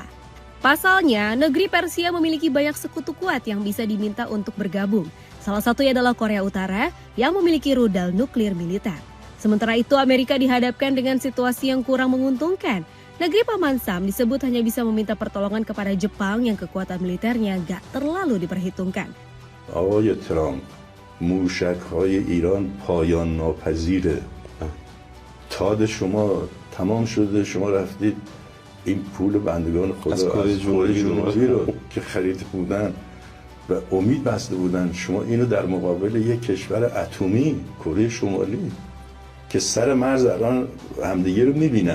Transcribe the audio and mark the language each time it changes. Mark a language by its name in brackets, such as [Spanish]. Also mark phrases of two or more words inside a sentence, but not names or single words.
[Indonesian] Pasalnya, negeri Persia memiliki banyak sekutu kuat yang bisa diminta untuk bergabung. Salah satunya adalah Korea Utara yang memiliki rudal nuklir militer. Sementara itu, Amerika dihadapkan dengan situasi yang kurang menguntungkan. Negeri Paman Sam disebut hanya bisa meminta pertolongan kepada Jepang yang kekuatan militernya gak terlalu diperhitungkan. [Persian] آقای ترامپ موشک‌های ایران پایان ناپذیره. تاد شما تمام شده، شما رفتید این پول بندگان خدا از کره جنوبی رو که خریده بودن و امید بسته بودن، شما اینو در مقابل یک کشور اتمی کره شمالی که سر مرز الان همدیگه رو میبینن.